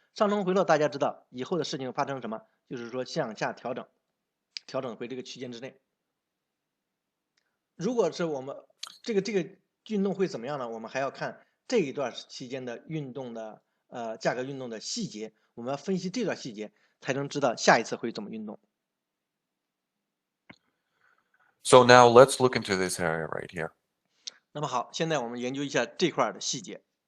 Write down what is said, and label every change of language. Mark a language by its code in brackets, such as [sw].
[zh] 上冲回落，大家知道以后的事情发生什么？就是说向下调整回这个区间之内。如果是我们这个运动会怎么样呢？我们还要看这一段期间的运动的价格运动的细节，我们要分析这段细节，才能知道下一次会怎么运动。 [en] So now let's look into this area right here. [zh] 那么好，现在我们研究一下这块的细节。